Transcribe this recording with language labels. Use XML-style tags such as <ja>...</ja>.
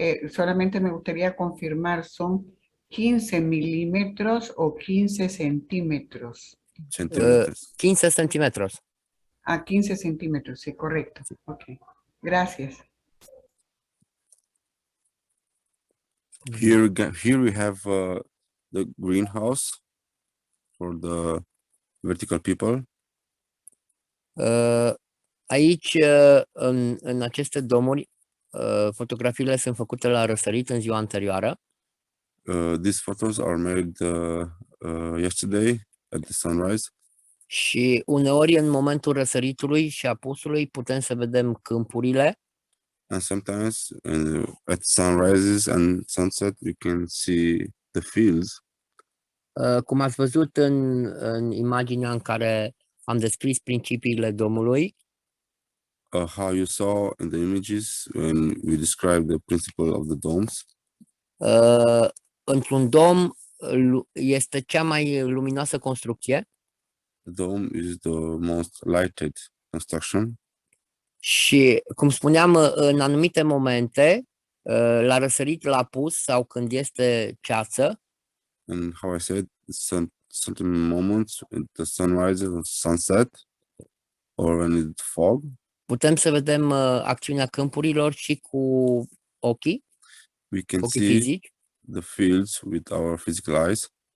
<es>Solamente me gustaría confirmar, ¿son 15 milímetros o 15 centímetros?</es> <en>Centimeters.</en> <es>15 centimetros. 15 centímetros, sí, correcto. Ok, gracias.</es> <en>Here we have the greenhouse for the vertical people.</en> <ro>Aici, în aceste domuri, fotografiile sunt făcute la răsărit în ziua anterioară.</ro> <en>These photos are made yesterday at the sunrise,</en> <ro>Și uneori, în momentul răsăritului și apusului, putem să vedem câmpurile.</ro> <en>and sometimes at sunrises and sunset you can see the fields.</en> <ro>Cum ați văzut în imaginea în care am descris principiile domului,</ro> <en>How you saw in the images when we described the principle of the domes.</en> <ro>într-un dom este cea mai luminoasă construcție</ro> <en>The dome is the most lighted construction,</en> <ro>și, cum spuneam, în anumite momente, la răsărit, la apus sau când este ceață,</ro> <en>and how I said, certain moments at the sunrise and sunset, or when it's fog,</en> <ro>putem să vedem acțiunea câmpurilor și cu ochii</ro> <en>see</en> <ro>fizici</ro> <en>the fields with our physical eyes,</en>